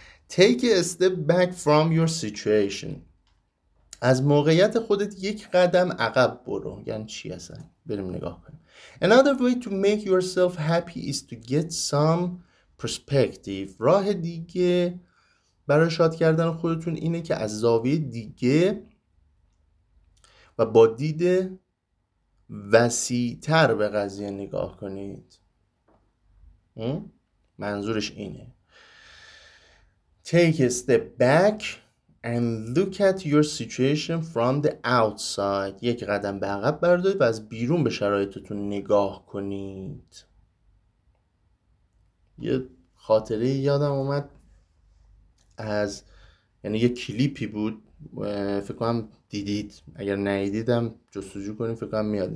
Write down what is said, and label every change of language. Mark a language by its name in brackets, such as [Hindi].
[English] Take a step back from your situation. [Persian] از موقعیت خودت یک قدم عقب برو. یعنی چی اصلا؟ بریم نگاه کنیم. [English] Another way to make yourself happy is to get some perspective. [Persian] راه دیگه برای شاد کردن خودتون اینه که از زاویه دیگه و با دید وسیع‌تر به قضیه نگاه کنید. منظورش اینه. [English] Take a step back and look at your situation from the outside. [Persian] یک قدم به عقب بردارید و از بیرون به شرایطتون نگاه کنید. یه خاطره یادم اومد از یعنی یه کلیپی بود، فکر کنم دیدید، اگر ندیدیدم جستجو کنید، فکر کنم میاد.